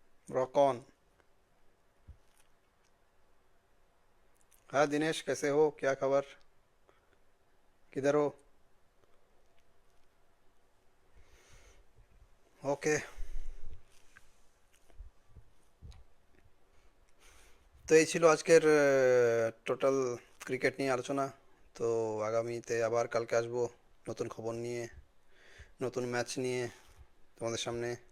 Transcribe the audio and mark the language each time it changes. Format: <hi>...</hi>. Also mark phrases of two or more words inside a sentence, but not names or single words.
<en>rock on.</en> <hi>हाँ दिनेश, कैसे हो? क्या खबर? किधर हो?</hi> <bn>ওকে। তো এই ছিল আজকের টোটাল ক্রিকেট নিয়ে আলোচনা। তো আগামীতে আবার কালকে আসবো নতুন খবর নিয়ে, নতুন ম্যাচ নিয়ে তোমাদের সামনে।</bn>